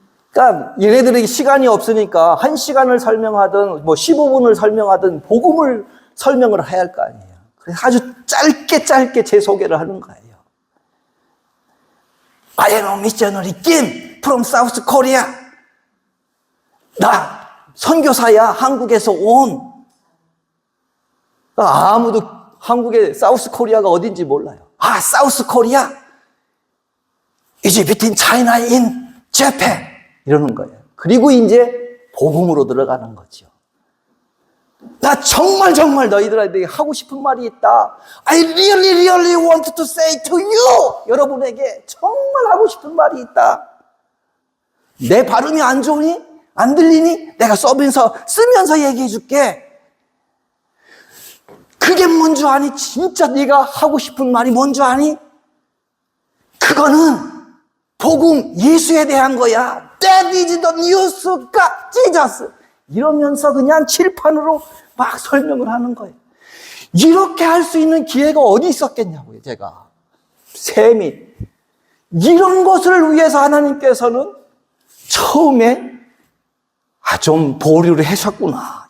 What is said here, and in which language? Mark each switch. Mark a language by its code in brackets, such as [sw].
[ko] 그러니까 얘네들에게 시간이 없으니까 1시간을 설명하든 15분을 설명하든 복음을 설명을 해야 할 거 아니에요. 그래서 아주 짧게 제 소개를 하는 거예요. [en] I am a missionary Kim from South Korea. [ko] 나 선교사야. 한국에서 온. 아무도 한국의 사우스 코리아가 어딘지 몰라요. [en] 사우스 코리아? Is between China and Japan. [ko] 이러는 거예요. 그리고 이제 복음으로 들어가는 거죠. 나 정말 너희들에게 하고 싶은 말이 있다. [en] I really want to say to you. [ko] 여러분에게 정말 하고 싶은 말이 있다. 내 발음이 안 좋으니? 안 들리니? 내가 쓰면서 얘기해 줄게. 그게 뭔 줄 아니? 진짜 네가 하고 싶은 말이 뭔 줄 아니? 그거는 복음 예수에 대한 거야. [en] That is the news of Jesus. [ko] 이러면서 그냥 칠판으로 막 설명을 하는 거예요. 이렇게 할 수 있는 기회가 어디 있었겠냐고요, 제가. 셈이. 이런 것을 위해서 하나님께서는 처음에 좀 보류를 하셨구나.